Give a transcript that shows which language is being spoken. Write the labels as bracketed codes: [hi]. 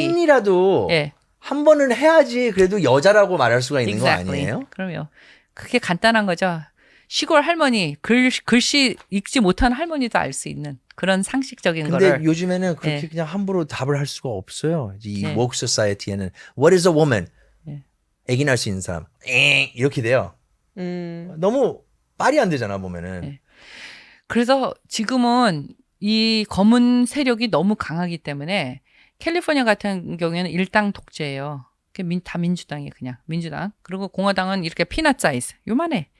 [ko] 생리라도 예. 한 번은 해야지 그래도 여자라고 말할 수가 있는 [en] Exactly. [ko] 거 아니에요? 그럼요. 그게 간단한 거죠. 시골 할머니, 글씨 읽지 못하는 할머니도 알 수 있는 그런 상식적인 근데 거를. 요즘에는 그렇게 예. 그냥 함부로 답을 할 수가 없어요. 이제 이 예. woke society에는 [en] What is a woman? [ko] 예. 애기 낳을 수 있는 사람. 이렇게 돼요. 너무 말이 안 되잖아 보면은. 예. 그래서 지금은 이 검은 세력이 너무 강하기 때문에 캘리포니아 같은 경우에는 일당 독재예요. 다 민주당이에요, 그냥 민주당. 그리고 공화당은 이렇게 피넛 사이즈 요만해.